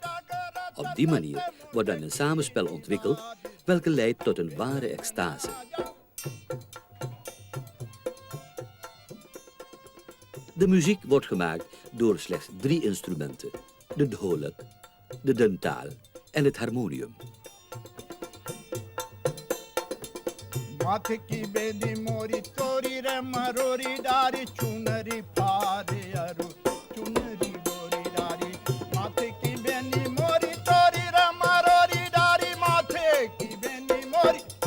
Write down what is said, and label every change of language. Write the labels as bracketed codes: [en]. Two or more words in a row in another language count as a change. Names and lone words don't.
[nl] Op die manier wordt dan een samenspel ontwikkeld welke leidt tot een ware extase. De muziek wordt gemaakt door slechts 3 instrumenten: de dholak, de dentaal en het harmonium. [hi] माथे की बेदी मोरी तोरी रे मरोरी डारी चुनरी पारे अरु चुनरी बोरी डारी माथे की बेनी मोरी तोरी रे मरोरी डारी माथे की बेनी मोरी